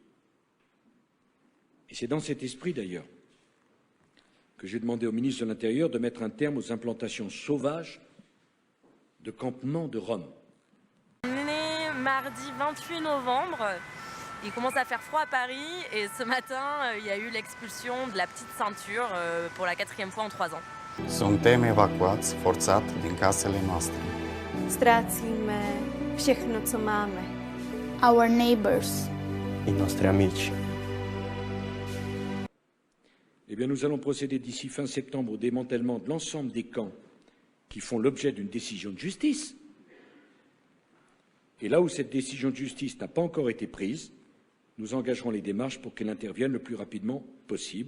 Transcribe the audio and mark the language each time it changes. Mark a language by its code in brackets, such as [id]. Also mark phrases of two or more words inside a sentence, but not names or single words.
[fr] Et c'est dans cet esprit, d'ailleurs, que j'ai demandé au ministre de l'Intérieur de mettre un terme aux implantations sauvages de campements de Roms. On est né mardi 28 novembre. Il commence à faire froid à Paris et ce matin, il y a eu l'expulsion de la petite ceinture pour la 4e fois en 3 ans. [ro] Suntem evacuați forțat din casele noastre. [cs] Stracíme všechno, co máme. [en] Our neighbors. [it] I nostri amici. [fr] Eh bien, nous allons procéder d'ici fin septembre au démantèlement de l'ensemble des camps qui font l'objet d'une décision de justice. Et là où cette décision de justice n'a pas encore été prise, nous engagerons les démarches pour qu'elle intervienne le plus rapidement possible.